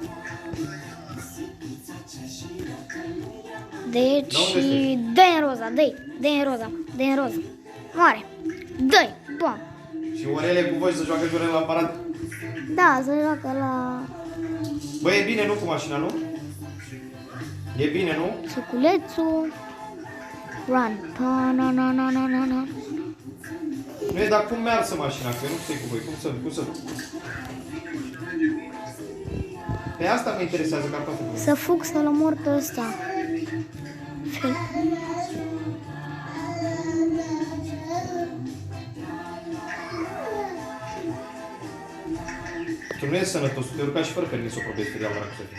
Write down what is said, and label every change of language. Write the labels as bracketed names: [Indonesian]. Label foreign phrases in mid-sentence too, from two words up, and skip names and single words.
[Romanian] Deci, dă-i în roza, dă-i în roza, dă-i în roza. Moare. Dă-i, bam. Și orele cu voi să joacă jurele la aparat? Da, să joacă la Bă, e bine, nu, cu mașina, nu? E bine, nu? suculețul. Run. Pa-na-na-na-na-na. Nu e, dar cum meargă mașina? Că eu nu știu cu voi. Cum să... Pe asta mă interesează cartoful. Să fug să-l omor pe ăsta. Tu nu ești sănătos, te urca și fără permis să o probezi, ferial dracu să fie.